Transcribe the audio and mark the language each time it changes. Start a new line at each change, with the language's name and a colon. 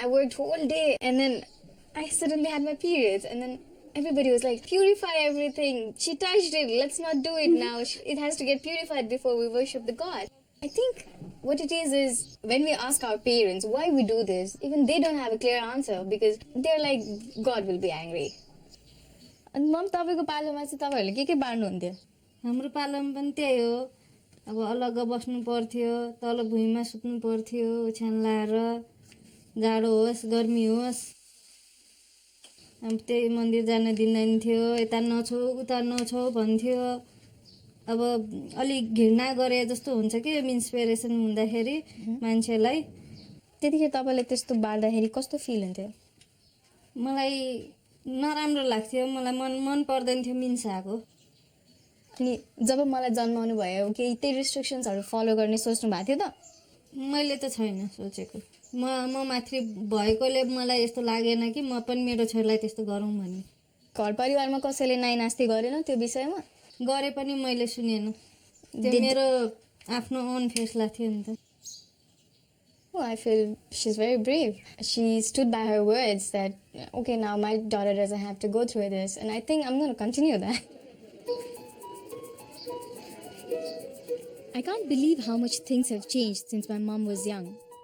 English: I worked all day, and then I suddenly had my periods, and then everybody was like, purify everything. She touched it. Let's not do it now. It has to get purified before we worship the God. I think what it is when we ask our parents why we do this, even they don't have a clear answer because they're like, God will be angry. And mom,
Nepali: तपाईको पालोमा चाहिँ तपाईहरुले के बार्नुहुन्थ्यो? हाम्रो पालोमा पनि त्यही हो अब अलग बस्नु पर्थ्यो तल भुइँमा सुत्नु पर्थ्यो ओछ्यान लाएर जाडो होस् गर्मी होस् अब त्यही मन्दिर जान दिँदैन थियो यता नछौ उता नछौ भन्थ्यो अब अलि घृणा गरे जस्तो हुन्छ के इन्स्पिरेसन हुँदाखेरि मान्छेलाई त्यतिखेर तपाईले त्यस्तो बार्दाखेरि कस्तो फिल हुन्थ्यो? मलाई नराम्रो लाग्थ्यो मलाई मन पर्दैन थियो मिन्साको अनि जब मलाई जन्माउनु भयो के त्यही रिस्ट्रिक्सन्सहरु फलो गर्ने सोच्नु भएको थियो त? मैले त छैन सोचेको म माथि भएकोले मलाई यस्तो लागेन कि म पनि मेरो छोरीलाई त्यस्तो गरौँ भन्ने घर परिवारमा कसैले नाइ नास्ति गरेन त्यो विषयमा? गरे पनि मैले सुनेन त्यो मेरो आफ्नो ओन फैसला थियो नि त
English: Oh, I feel she's very brave. She stood by her words that, okay, now my daughter doesn't have to go through this. And I think I'm going to continue that. I can't believe how much things have changed since my mom was young.